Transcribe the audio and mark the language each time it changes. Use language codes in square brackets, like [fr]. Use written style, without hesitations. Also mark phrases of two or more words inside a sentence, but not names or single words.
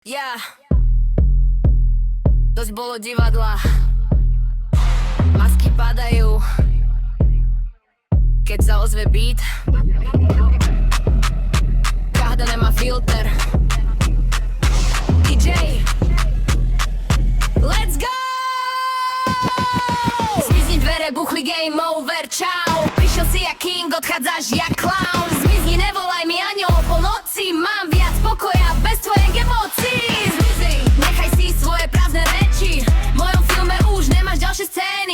[sk] Ja dosť bolo divadla, masky padajú, keď sa ozve beat. Každá nemá filter. [en] DJ, let's go! [sk] Zmizni dvere, buchli, [en] game over, [sk] čau. Prišiel si jak king, odchádzaš jak clown. Zmizni, nevolaj mi ani o polnoci, mám viac pokoja bez tvojich emócií. Zmizni, nechaj si svoje prázdne reči, v mojom filme už nemáš ďalšie scény.